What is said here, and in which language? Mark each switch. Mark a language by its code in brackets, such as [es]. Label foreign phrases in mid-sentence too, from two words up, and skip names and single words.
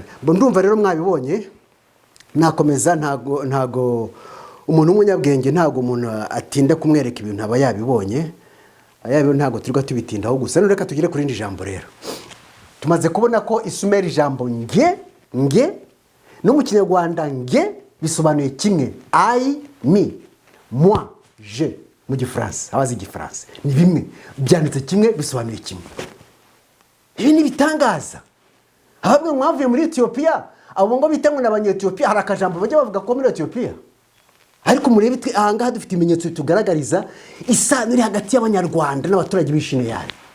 [rw] Bo ndumva rero mwabibonye, nakomeza ntago umuntu w'umunyabwenge, ntago umuntu atinda kumwereka ibintu aba yabibonye. Ayabe ntago turiga tubitindaho gusa. Reka tugire kuri indi jambo rero. Tumaze kubona ko Isumeri ijambo nge no mu Kinyarwanda nge bisobanuye kimwe, I, me, [fr] moi, je [rw] mu Gifaransa. Abazi Igifaransa ni bimwe, byanditse kimwe, bisobanuye kimwe. Ibi ni bitangaza. Ahabwe mwavuye muri Ethiopia, abo ngo bitango n'abanyethiopia, hari akajambo bajya bavuga ko muri Ethiopia. Ariko murebe ahangaha dufite ibimenyetso tugaragariza isano iri hagati y'Abanyarwanda n'abaturage b'Ishine yari.